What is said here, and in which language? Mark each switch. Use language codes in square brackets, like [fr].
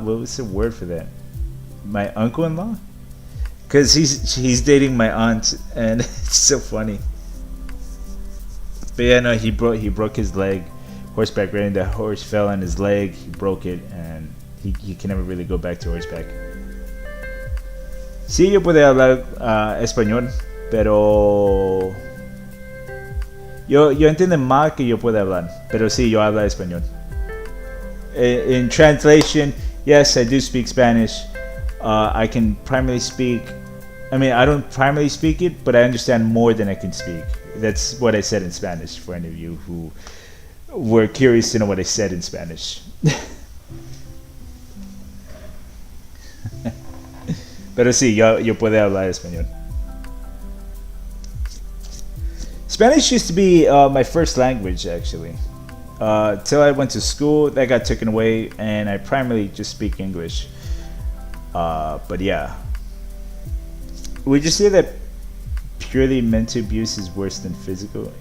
[en] What was the word for that? My uncle-in-law? Because he's dating my aunt, and it's so funny. But yeah, no, he broke his leg. Horseback riding, the horse fell on his leg, he broke it, and he can never really go back to horseback. [es] Sí, yo puedo hablar español, pero yo entiendo mal que yo pueda hablar, pero sí, yo hablo español. [en] In translation, yes, I do speak Spanish. I can primarily speak, I don't primarily speak it, but I understand more than I can speak. That's what I said in Spanish, for any of you who were curious to know what I said in Spanish. [es] Pero sí, yo puedo hablar español. [en] Spanish used to be my first language, actually. Till I went to school, that got taken away, and I primarily just speak English. But yeah. Would you say that purely mental abuse is worse than physical?